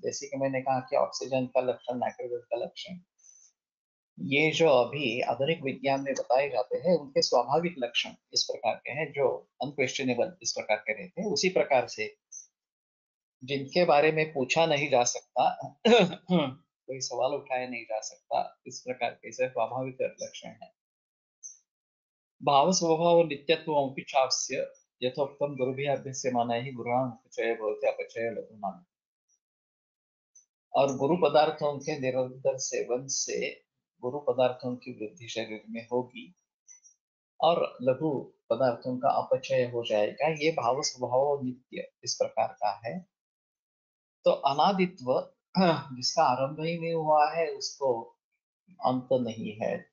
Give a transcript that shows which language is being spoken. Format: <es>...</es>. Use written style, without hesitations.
<hi>जैसे कि मैंने कहा कि ऑक्सीजन का लक्षण, नाइट्रोजन का लक्षण, ये जो अभी आधुनिक विज्ञान में बताए जाते हैं उनके स्वाभाविक लक्षण इस प्रकार के हैं जो अनक्वेश्चनेबल इस प्रकार के रहते हैं। उसी प्रकार से जिनके बारे में पूछा नहीं जा सकता, कोई सवाल उठाया नहीं जा सकता, इस प्रकार के से स्वाभाविक लक्षण है।</hi> <sa>भाव स्वभाव नित्यत्वमपि चास्य यथोक्तं गुरुभिः अभ्यस्यमानैः गुरूणाम् उपचयः भवति अपचयः लघूनाम्।</sa> <hi>और गुरु पदार्थों के निरंतर सेवन से गुरु पदार्थों की वृद्धि शरीर में होगी और लघु पदार्थों का अपचय हो जाएगा। ये भाव स्वभाव नित्य इस प्रकार का है। तो अनादित्व जिसका आरंभ ही नहीं हुआ है उसको अंत नहीं है।</hi>